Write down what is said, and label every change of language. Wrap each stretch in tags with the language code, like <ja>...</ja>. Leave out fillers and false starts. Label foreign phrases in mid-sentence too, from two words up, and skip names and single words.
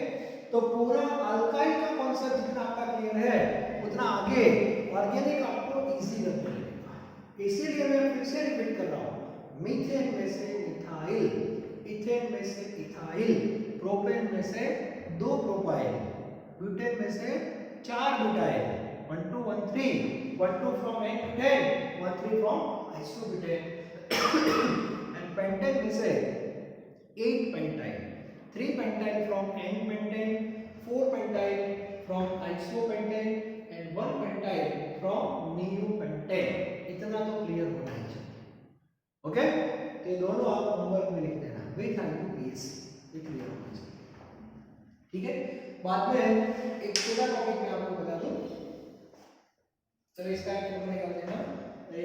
<hi>तो पूरा अल्काइल का कॉन्सेप्ट जितना आपका क्लियर है उतना आगे ऑर्गेनिक आपको इजी लगने लगेगा। इसीलिए मैं फिर से रिपीट कर रहा हूँ, मीथेन में से मिथाइल, इथेन में से इथाइल, प्रोपेन में से 2 प्रोपाइल, ब्यूटेन में से 4 ब्यूटाइल, 1 2 1 3 1 2</hi> <en>from n to 10 1 3 from isobutane and pentane</en> <hi>में से</hi> <en>8 pentyl, 3 pentyl from n pentane, 4 pentyl from isobutane and 1 pentyl from neopentane।</en> <hi>इतना तो क्लियर होना ही चाहिए। ओके? तो ये दोनों आप होमवर्क में लिख देना विथ IUPAC, ये क्लियर होना चाहिए। ठीक है? बाद में एक छोटा टॉपिक मैं आपको बता दूं, चलो इसका एक फोटो निकाल देना।</hi>